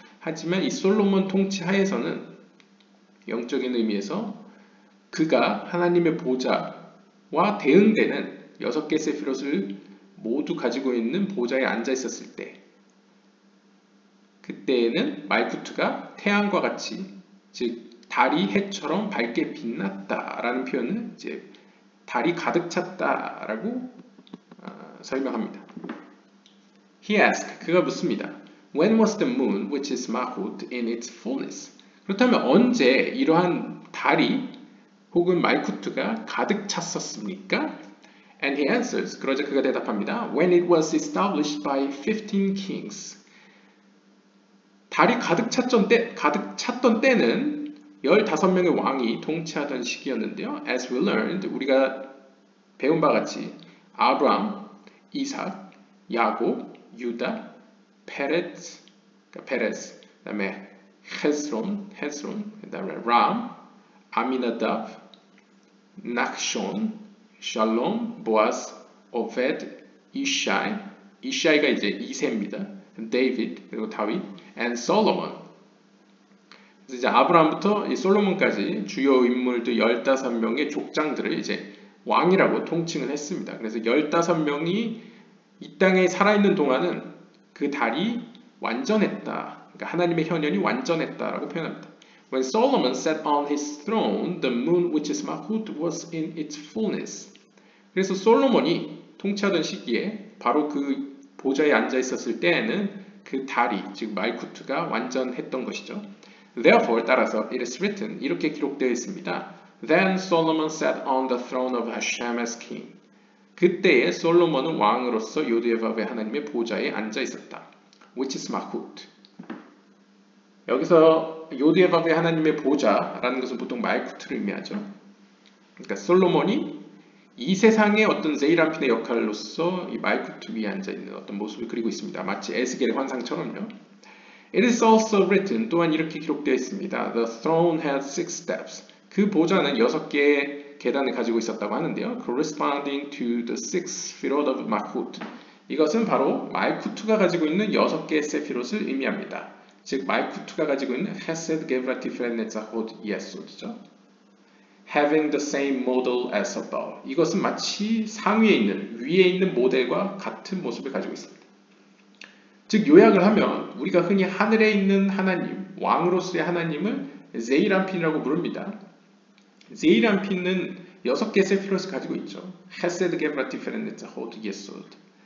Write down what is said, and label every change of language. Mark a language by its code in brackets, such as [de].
[ko] 하지만 이 솔로몬 통치 하에서는 영적인 의미에서 그가 하나님의 보좌와 대응되는 6개 세피롯을 모두 가지고 있는 보좌에 앉아 있었을 때, 그때에는 말쿠트가 태양과 같이, 즉 달이 해처럼 밝게 빛났다라는 표현은 이제 달이 가득 찼다라고 설명합니다. [en] He asked, [ko] 그가 묻습니다. [en] When was the moon, which is Malchut, in its fullness? [ko] 그렇다면 언제 이러한 달이 혹은 말쿠트가 가득 찼었습니까? [en] And he answers, [ko] 그러자 그가 대답합니다. [en] When it was established by 15 kings. [ko] 달이 가득 찼던 때는 15명의 왕이 통치하던 시기였는데요. [en] As we learned, [ko] 우리가 배운 바 같이 아브람, 이삭, 야곱, 유다, 페레스, 그다음에 헤스론, 그다음에 람, 아미나답, 낙숀, 샬롬, 보아스, 오벳, 이샤이가 이제 2세입니다. 데이빗, 그리고 다윗, and 솔로몬. 그래서 이제 아브라함부터 이 솔로몬까지 주요 인물들 15명의 족장들을 이제 왕이라고 통칭을 했습니다. 그래서 15명이 이 땅에 살아있는 동안은 그 달이 완전했다. 그러니까 하나님의 현현이 완전했다라고 표현합니다. [en] When Solomon sat on his throne, the moon, which is Malchut, was in its fullness. [ko] 그래서 솔로몬이 통치하던 시기에 바로 그 보좌에 앉아 있었을 때에는 그 달이, 즉 말쿠트가 완전했던 것이죠. [en] Therefore, [ko] 따라서 [en] it is written, [ko] 이렇게 기록되어 있습니다. [en] Then Solomon sat on the throne of Hashem as king. [ko] 그때에 솔로몬은 왕으로서 요드에바브의 하나님의 보좌에 앉아 있었다. [en] Which is Malchut. [ko] 여기서 요드에바브의 하나님의 보좌라는 것은 보통 말쿠트를 의미하죠. 그러니까 솔로몬이 이 세상의 어떤 제이란핀의 역할로서 이 말쿠트 위에 앉아 있는 어떤 모습을 그리고 있습니다. 마치 에스겔의 환상처럼요. [en] It is also written, [ko] 또한 이렇게 기록되어 있습니다. [en] The throne had 6 steps. [ko] 그 보좌는 6개의 계단을 가지고 있었다고 하는데요. [en] Corresponding to the 6 sefirot of Malchut. [ko] 이것은 바로 말쿠트가 가지고 있는 6개의 세피롯을 의미합니다. 즉 말쿠트가 가지고 있는 헤세드, 게브라, 티프렛, 네자폿, 예소드죠. [en] Having the same model as above. [ko] 이것은 마치 상위에 있는, 위에 있는 모델과 같은 모습을 가지고 있습니다. 즉 요약을 하면 우리가 흔히 하늘에 있는 하나님, 왕으로서의 하나님을 제이란핀이라고 부릅니다. 제이란핀은 6개의 세피롯을 가지고 있죠. 헤세드, 게브라, 티페렌네트, 호드, 예소드.